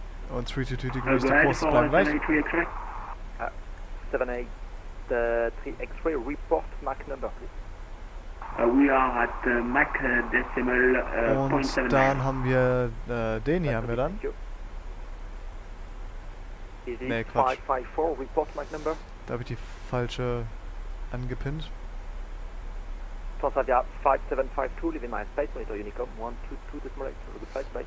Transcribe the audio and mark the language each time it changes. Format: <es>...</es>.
<de>Und 322 degrees, die Kurse bleiben gleich.</de> <en>783 X-ray, report Mach number, please. We are at Mach decimal</en> <de>Und dann haben wir den hier haben wir dann. Ne, Quatsch.</de> <en>554, report Mach number.</en> <de>Da habe ich die falsche angepinnt.</de> <en>Transavia 5752, leaving my space, monitor Unicom 122 decimal 8, good flight, bye.</en>